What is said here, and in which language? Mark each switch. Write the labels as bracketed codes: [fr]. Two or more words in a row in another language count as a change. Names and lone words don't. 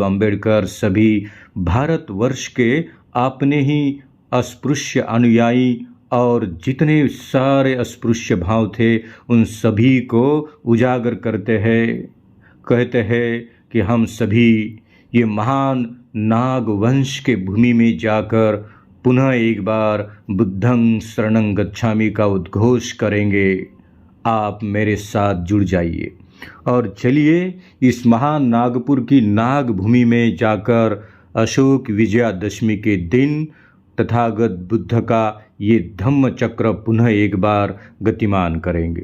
[hi] अम्बेडकर सभी भारतवर्ष के अपने ही अस्पृश्य अनुयायी और जितने सारे अस्पृश्य भाव थे उन सभी को उजागर करते हैं, कहते हैं कि हम सभी ये महान नाग वंश के भूमि में जाकर पुनः एक बार [pi] बुद्धं शरणं गच्छामि [hi] का उद्घोष करेंगे। आप मेरे साथ जुड़ जाइए और चलिए इस महान नागपुर की नाग भूमि में जाकर अशोक विजयादशमी के दिन तथागत बुद्ध का ये धम्म चक्र पुनः एक बार गतिमान करेंगे।